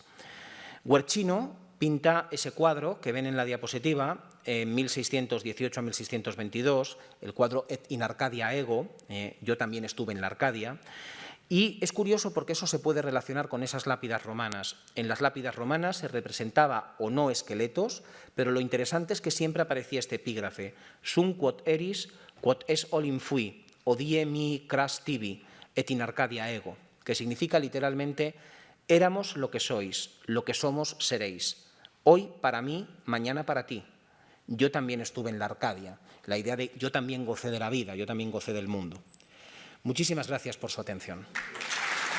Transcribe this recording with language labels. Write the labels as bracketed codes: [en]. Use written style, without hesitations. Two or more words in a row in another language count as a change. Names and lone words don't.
[es] Guercino pinta ese cuadro que ven en la diapositiva en 1618 a 1622, el cuadro Et in Arcadia ego, yo también estuve en la Arcadia. Y es curioso porque eso se puede relacionar con esas lápidas romanas. En las lápidas romanas se representaba o no esqueletos, pero lo interesante es que siempre aparecía este epígrafe: [la] «Sum quod eris, quod es olim fui, odie mi cras tibi, et in Arcadia ego», [es] que significa literalmente: «Éramos lo que sois, lo que somos seréis. Hoy para mí, mañana para ti. Yo también estuve en la Arcadia». La idea de yo también gocé de la vida, yo también gocé del mundo. Muchísimas gracias por su atención.